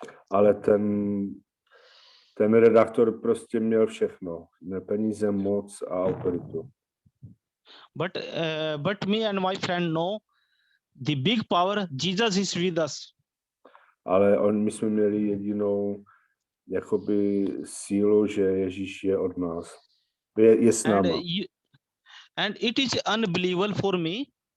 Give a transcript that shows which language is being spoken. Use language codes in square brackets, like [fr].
[cs] Ale ten redaktor prostě měl všechno. Peníze, moc a autoritu. [en] But me and my friend know the big power, Jesus is with us. [cs] Ale my jsme měli jedinou jakoby sílu, že Ježíš je od nás. Je s náma. [en] And it is unbelievable for me.